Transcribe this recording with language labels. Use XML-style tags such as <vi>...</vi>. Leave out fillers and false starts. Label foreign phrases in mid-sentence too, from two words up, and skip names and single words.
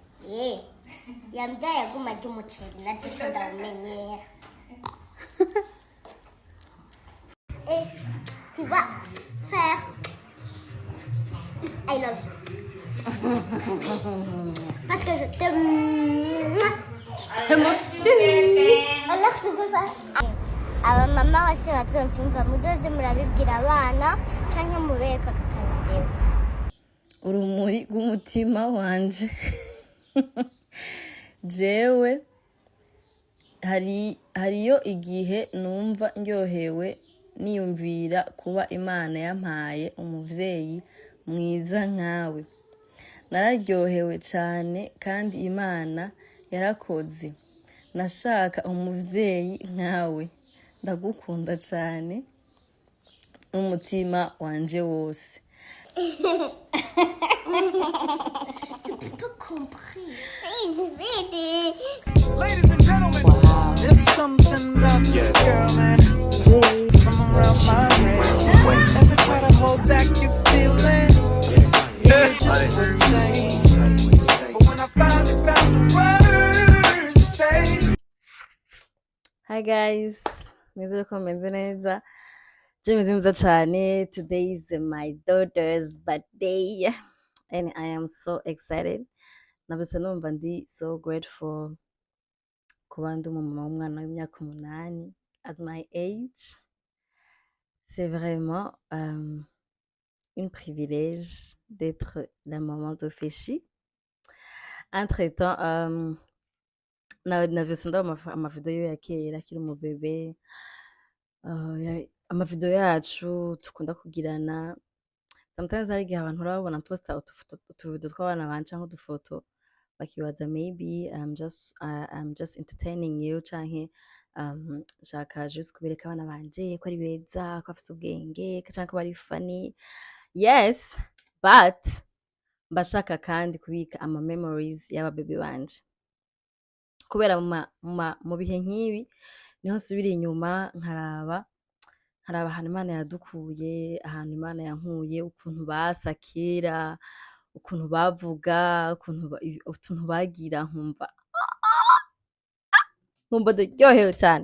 <rn>yambyaye yambyaye aguma ry'umuceri naryo cyo ndawumenyera.</rn> <fr>Et tu vas faire</fr> <en>I love you.</en> <fr>Parce que je t'aime aussi. Alors tu peux faire</fr> <rn>abamama bose bazovyumva muzoze murabibwira abana canke mubereka kakabideo. Urumuri rw'umutima wanje. Jewe hariyo igihe numva ndyohewe niyumvira kuba Imana yampaye umuvyeyi mwiza nkawe. Nararyohewe cyane kandi Imana yarakoze. Nashaka umuvyeyi nkawe. Ndagukunda cyane umutima wanje wose.</rn> <fr>C'est pas compris.</fr> <en>Ladies and gentlemen, wow. There's something about this girl, man. From around my head. Every time I hold back, you feel it. You just wouldn't say. But when I finally found the words to say. Hi guys,</en> <rn>nizere ko meze neza. Meze neza cyane.</rn> <en>Today is my daughter's birthday and I am so excited.</en> <rn>Nabese numva ndi</rn> <en>so grateful</en> <rn>kuba ndi umumama w'umwana w'imyaka 8</rn> <en>at my age.</en> <fr>C'est vraiment une privilège d'être la maman de Peshy. Entre-temps,</fr> <rn>nabese ndaba amavideo ya kera akiri mu bebe, amavideo yacu tukunda kugirana. Sometimes hari igihe abantu urabona posta utuvideo tw'abana banje nk'udufoto bakibaza</rn> <en>maybe I'm just entertaining you</en> <rn>canke shaka just kubereka abana banje ko ari beza ko afite ubwenge canke bari funny.</rn> <en>Yes, but</en> <rn>mbashaka kandi kubika ama memories y'aba baby banje. Kubera mu bihe nk'ibi niho nsubira inyuma nkaraba ahantu Imana yadukuye, ahantu Imana yankuye, ukuntu basakira, ukuntu bavuga, ukuntu bagira, nkumva ndaryohewe cyane.</rn>